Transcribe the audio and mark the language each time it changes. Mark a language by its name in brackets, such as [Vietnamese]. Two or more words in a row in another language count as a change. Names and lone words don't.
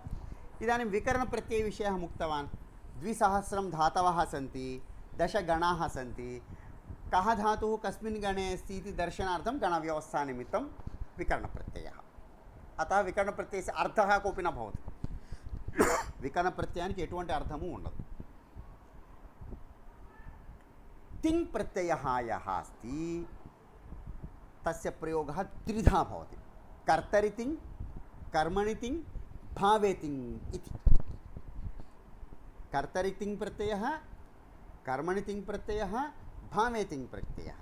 [Sanskrit] इदानीं विकरणप्रत्ययविषयः उक्तवान्। 2000 धातवः सन्ति, 10 गणाः सन्ति। कः धातुः कस्मिन् गणे अस्ति इति दर्शनार्थं गणव्यवस्थानिमित्तं विकरणप्रत्ययः। अतः विकरणप्रत्ययस्य अर्थः कोऽपि न भवति। [Telugu] विकरणप्रत्ययाనికి ఎటువంటి అర్థము ఉండదు. [Sanskrit] तिङ् प्रत्ययः यः अस्ति तस्य प्रयोगः त्रिधा भवति। कर्तरि तिङ्, कर्मणि तिङ्, भावे तिङ् इति। कर्तरि तिङ् प्रत्ययः, कर्मणि तिङ् प्रत्ययः, भावे तिङ् प्रत्ययः।